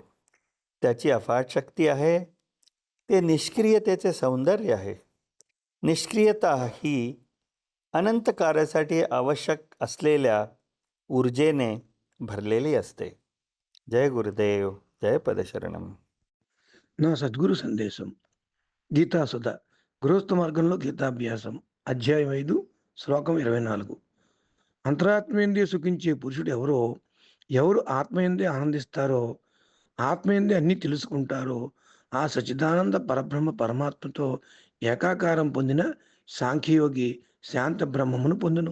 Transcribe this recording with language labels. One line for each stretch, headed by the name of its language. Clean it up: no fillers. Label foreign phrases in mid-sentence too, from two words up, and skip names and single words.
Marathi: त्याची अफाट शक्ती आहे. ते निष्क्रियतेचे सौंदर्य आहे. निष्क्रियता ही अनंत कार्यासाठी आवश्यक असलेल्या ऊर्जेने भरलेली असते. जय गुरुदेव, जय పదశరణం.
Telugu: నా సద్గురు సందేశం గీతాసుధ గృహస్థ మార్గంలో గీతాభ్యాసం అధ్యాయం 5 శ్లోకం 24. అంతరాత్మయందే సుఖించే పురుషుడు ఎవరు ఆత్మయందే ఆనందిస్తారో, ఆత్మయందే అన్నీ తెలుసుకుంటారో, ఆ సచిదానంద పరబ్రహ్మ పరమాత్మతో ఏకాకారం పొందిన సాంఖ్యయోగి శాంత బ్రహ్మమును పొందును.